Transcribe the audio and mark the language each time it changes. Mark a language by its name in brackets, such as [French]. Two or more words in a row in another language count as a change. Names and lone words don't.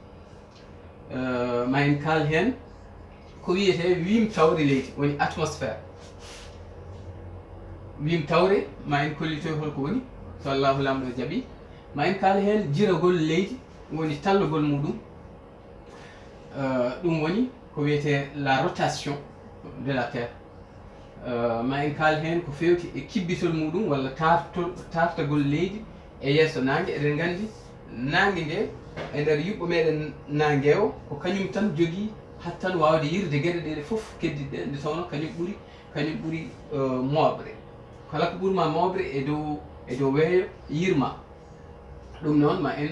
[Fula] ma en kaal hen ko wiyete wimtawre leydi woni atmosphére wimtawre ma en kollitoy holko woni so Allahu lamɗo jaaɓi ma en kaal hen jiragol leydi woni tallugol muɗum ɗum woni ko wiyete [French] la rotation de la terre [Fula] ma en kaal hen ko fewti e kibbitol muɗum walla tartagol leydi e yesso nangue eɗen gandi nangue nde e nder yuɓɓo meɗen nangue o ko kañum tan jogui hattan wawde yirde gueɗe ɗeɗe foof keddiɗe nde tawno kañum ɓuuri moɓre kala ko ɓuurma moɓre e dow weeyo yirma ɗum noon ma en